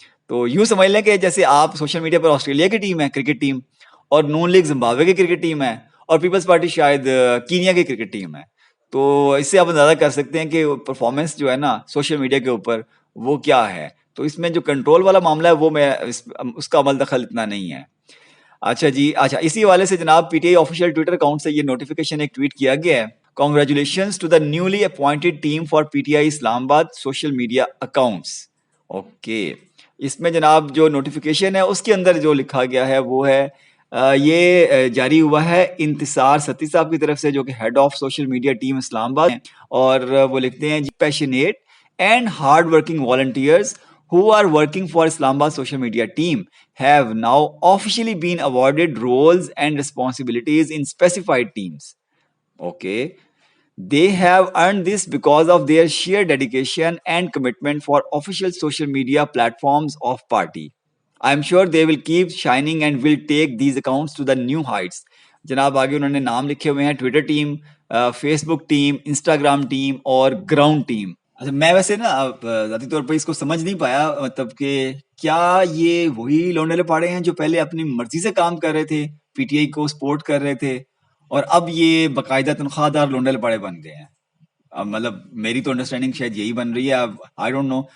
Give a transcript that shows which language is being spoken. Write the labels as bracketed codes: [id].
[ur] تو یوں سمجھ لیں کہ جیسے آپ سوشل میڈیا پر آسٹریلیا کی ٹیم ہے کرکٹ ٹیم، اور نون لیگ زمبابوے کی کرکٹ ٹیم ہے، اور پیپلز پارٹی شاید کینیا کی کرکٹ ٹیم ہے. تو اس سے آپ اندازہ کر سکتے ہیں کہ پرفارمنس جو ہے نا سوشل میڈیا کے اوپر وہ کیا ہے. تو اس میں جو کنٹرول والا معاملہ ہے وہ میں اس کا عمل دخل اتنا نہیں ہے. اچھا جی، اچھا اسی والے سے جناب P T I official Twitter account سے یہ نوٹیفیکیشن ایک ٹویٹ کیا گیا ہے. [en] Congratulations to the newly appointed team for PTI Islamabad social media accounts. [ur] اوکے، اس میں جناب جو نوٹیفیکیشن ہے اس کے اندر جو لکھا گیا ہے وہ ہے یہ جاری ہوا ہے انتصار ستی صاحب کی طرف سے، جو کہ head of social media team اسلام آباد ہیں، اور وہ لکھتے ہیں [en] Passionate and hard working volunteers who are working for Islamabad social media team have now officially been awarded roles and responsibilities in specified teams. [ur] Okay. They have earned this because of their sheer dedication and commitment for official social media platforms of party. I am sure they will keep shining and will take these accounts to the new heights. جناب آگے انہوں نے نام لکھے ہوئے ہیں Twitter team, face بک team, Instagram team اور ground team. اچھا میں ویسے نا ذاتی طور پر اس کو سمجھ نہیں پایا، مطلب کہ کیا یہ وہی لونڈے لپاڑے ہیں جو پہلے اپنی مرضی سے کام کر رہے تھے، پی ٹی آئی کو سپورٹ کر رہے تھے، اور اب یہ باقاعدہ تنخواہ دار لونڈے لپاڑے بن گئے ہیں؟ مطلب میری تو انڈرسٹینڈنگ شاید یہی بن رہی ہے، اب [en] I don't know.